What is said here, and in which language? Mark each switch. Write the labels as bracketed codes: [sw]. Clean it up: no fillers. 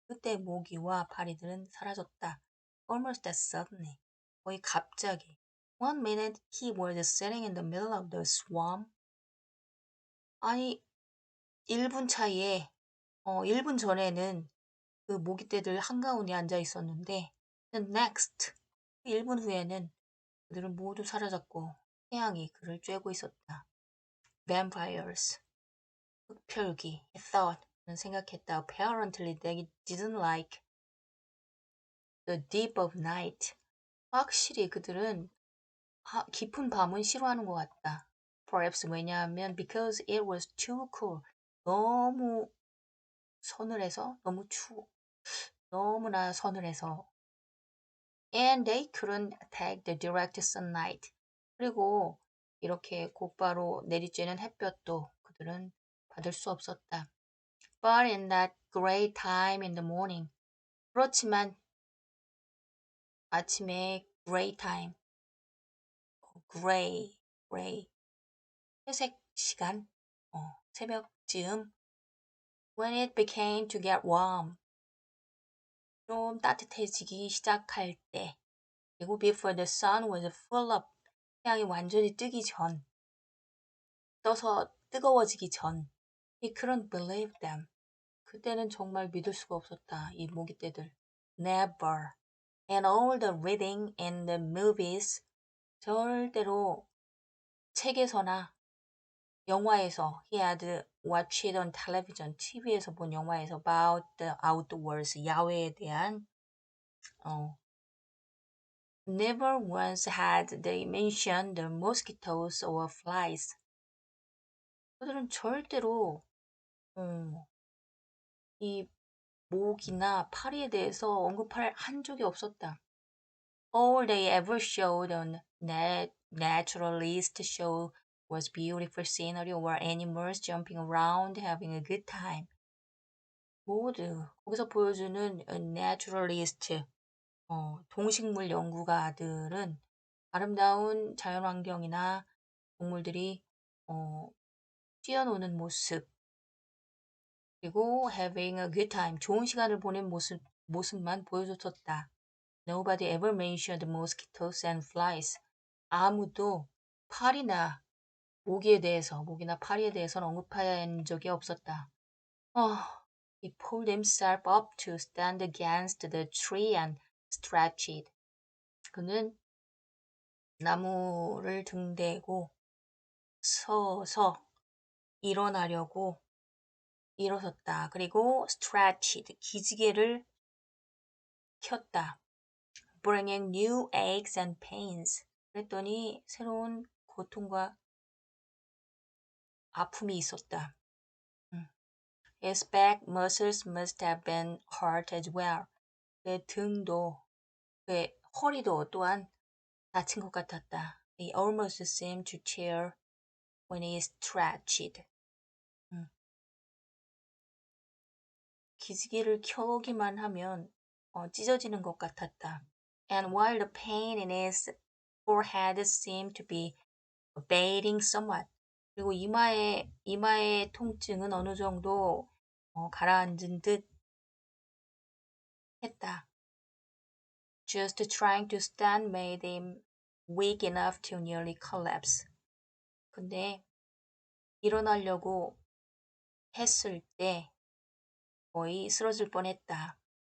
[ko] 그때 모기와 파리들은 사라졌다. [en] Almost as suddenly. [ko] 거의 갑자기. [en] One minute he was sitting in the middle of the swarm. [ko] 아니, 1분 차이에, 1분 전에는 그 모기떼들 한가운데 앉아 있었는데, [en] the next, [ko] 1분 후에는 그들은 모두 사라졌고, 태양이 그를 쬐고 있었다. [en] Vampires. [ko] 흡혈귀, [en] he thought, [ko] 생각했다. [en] Apparently they didn't like the deep of night. [ko] 확실히 그들은 깊은 밤은 싫어하는 것 같다. [en] Perhaps [ko] 왜냐하면 [en] because it was too cool. [ko] 너무 서늘해서, 너무나 서늘해서. [en] And they couldn't take the direct sunlight. [ko] 그리고 이렇게 곧바로 내리쬐는 햇볕도 그들은 받을 수 없었다. [en] But in that gray time in the morning. [ko] 그렇지만 아침에 [en] gray time, gray, [ko] 회색 시간, 새벽쯤 [en] when it began to get warm, [ko] 좀 따뜻해지기 시작할 때, 그리고 [en] before the sun was full up, [ko] 태양이 완전히 떠서 뜨거워지기 전, [en] he couldn't believe them. [ko] 그때는 정말 믿을 수가 없었다. 이 모기떼들. [en] Never. And all the reading in the movies, [ko] 절대로 책에서나 영화에서 [en] he had watch it on television. [ko] TV에서 본 영화에서 [en] about the outdoors, [ko] 야외에 대한 [en] never once had they mentioned the mosquitoes or flies. [ko] 그들은 절대로 이 모기나 파리에 대해서 언급할 한 적이 없었다. [en] All they ever showed on naturalist show was beautiful scenery or animals jumping around having a good time. [ko] 모두 거기서 보여주는 naturalist, 동식물 연구가들은 아름다운 자연환경이나 동물들이 뛰어노는 모습, 그리고 [en] having a good time, [ko] 좋은 시간을 보낸 모습만 보여줬었다. [en] Nobody ever mentioned mosquitoes and flies. [ko] 아무도 파리나 모기나 파리에 대해서는 언급한 적이 없었다. [en] He pulled himself up to stand against the tree and stretched. [ko] 그는 나무를 등대고 서서 일어나려고 일어섰다. 그리고 [en] stretched, [ko] 기지개를 켰다. [en] Bringing new aches and pains. [ko] 그랬더니 새로운 고통과 아픔이 있었다. [en] His back muscles must have been hurt as well. [ko] 그의 등도, 그의 허리도 또한 다친 것 같았다. [en] He almost seemed to tear when he stretched. [ko] 기지개를 켜기만 하면 찢어지는 것 같았다. [en] And while the pain in his forehead seemed to be abating somewhat. [ko] 그리고 이마의 통증은 어느 정도 가라앉은 듯 했다. [en] Just trying to stand made him weak enough to nearly collapse. [ko] 근데 일어나려고 했을 때 거의 쓰러질 뻔했다.